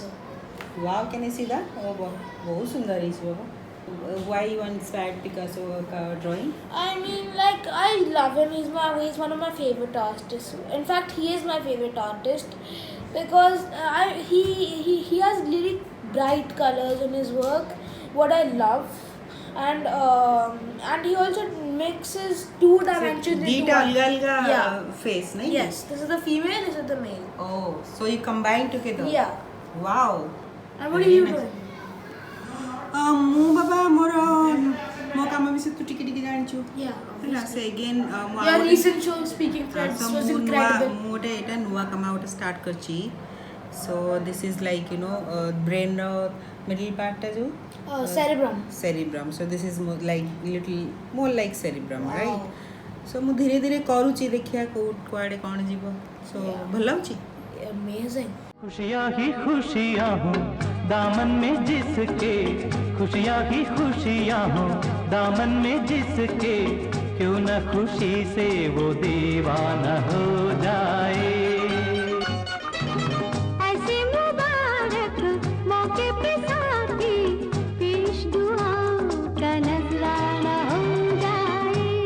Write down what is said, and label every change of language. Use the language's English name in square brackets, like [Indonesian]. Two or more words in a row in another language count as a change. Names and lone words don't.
[English] Wow, can I see that? [Hindi] Oh, बहुत सुंदर है बाबा. [English] Why you inspired Picasso drawing? I mean, like, I love him. He's one of my favorite artists. In fact, he is my favorite artist because he has really bright colors in his work. What I love, and he also mixes two dimensions into one. [Hindi] अलग face, नहीं? [English] Yes, this is the female, this is the male. Oh, so you combine together? Yeah. Wow. And what are you doing? [Odia] ମୁଁ ବାବା ମୋର ମୋ କାମ ବିଷୟ ତୁ ଟିକେ ଟିକେ ଜାଣିଛୁ ହେଲା ସେ ଅଗେନ୍ [English] your recent show speaking threads was incredible [Odia] ମୁଁ ଗୋଟେ ଏଟା ନୂଆ କାମ ଗୋଟେ ଷ୍ଟାର୍ଟ କରିଛି [English] so this is like you know brain middle part [Odia] ଟା ଯୋଉ [English] cerebrum so this is more like cerebrum right so [Odia] ମୁଁ ଧୀରେ ଧୀରେ କରୁଛି ଦେଖିଆ କୁଆଡେ କଣ ଯିବ so ଭଲ ଲାଗୁଛି [English] amazing [Hindi] खुशियाँ ही खुशियाँ हो दामन में जिसके खुशियाँ ही खुशियाँ हो दामन में जिसके क्यों न खुशी से वो दीवाना हो जाए ऐसे मुबारक मौके पे साथी पेश दुआओं का नजराना हो जाए